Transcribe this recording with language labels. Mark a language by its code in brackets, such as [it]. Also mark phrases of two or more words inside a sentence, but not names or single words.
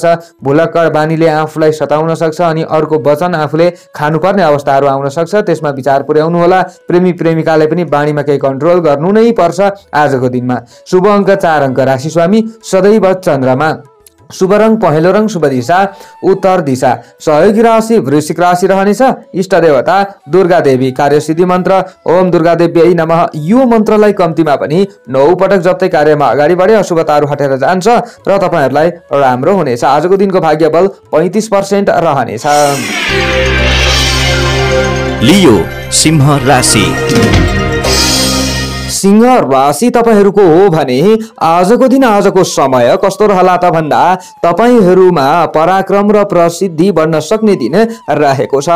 [ne] भुलक्कड बानीले आफूलाई सताउन सक्छ अनि अर्को वचन आफूले खानुपर्ने अवस्थाहरू आउन सक्छ। त्यसमा विचार पुर्याउनु होला। प्रेमी प्रेमिकाले पनि बाणीमा केही कन्ट्रोल गर्नु नै पर्छ आजको दिनमा। शुभ अङ्क 4 अङ्क राशि स्वामी सदैव चन्द्रमा। शुभ रङ पहेँलो रङ शुभ दिशा उत्तर दिशा। सहयोगी राशि वृश्चिक राशि रहनेछ। इष्ट देवता दुर्गा देवी। कार्यसिद्धि मन्त्र [sa] ओम दुर्गा देव्यै नमः। [ne] यो मन्त्रलाई कम्तीमा पनि 9 पटक जप्दै कार्यमा अगाडि बढे अशुभताहरू हटेर जान्छ र तपाईहरुलाई राम्रो हुनेछ। आजको दिनको भाग्य बल 35% रहनेछ। लियो सिंह राशि। सिंह राशि तपाईहरुको हो भने आजको दिन आजको समय कस्तो रहला त भन्दा तपाईहरुमा पराक्रम र प्रसिद्धि बढ्न सक्ने दिन रहेको छ।